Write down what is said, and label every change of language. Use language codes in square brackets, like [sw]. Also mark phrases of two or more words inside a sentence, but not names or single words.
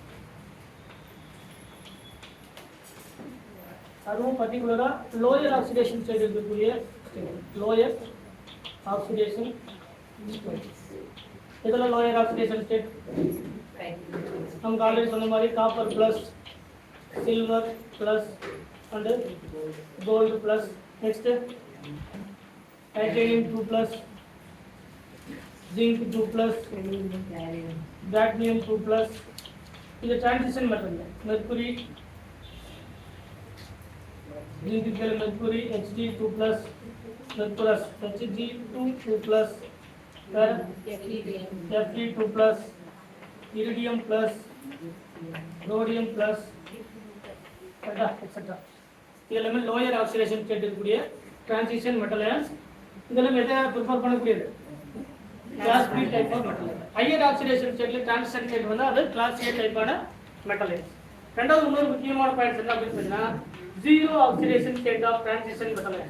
[en] அதுவும் particularly lower oxidation state இருக்கக்கூடிய lower oxidation state. இதெல்லாம் lower oxidation state [ta] நமக்கு ஆல்ரெடி சொன்ன மாதிரி [en] copper plus, silver plus and gold plus. Next titanium 2 plus, zinc 2 plus, cadmium 2 plus. இது transition metal. mercury zinc के mercury Hg 2 plus, mercurous Hg 2 plus, Fe 2 plus, iridium plus, rhodium plus, etc. இதெல்லாமே lower oxidation state இருக்கக்கூடிய transition metal ions. [ta] இதெல்லாம் எதை ப்ரிஃபர் பண்ணக்கூடியது? [en] class B type of metal ions. higher oxidation state-la transition state [ta] வந்து அது [en] class A type-ana metal ions. [ta] ரெண்டாவது இன்னொரு முக்கியமான பாயிண்ட்ஸ் என்ன அப்படின்னு பார்த்தீங்கன்னா [en] zero oxidation state of transition metal ions.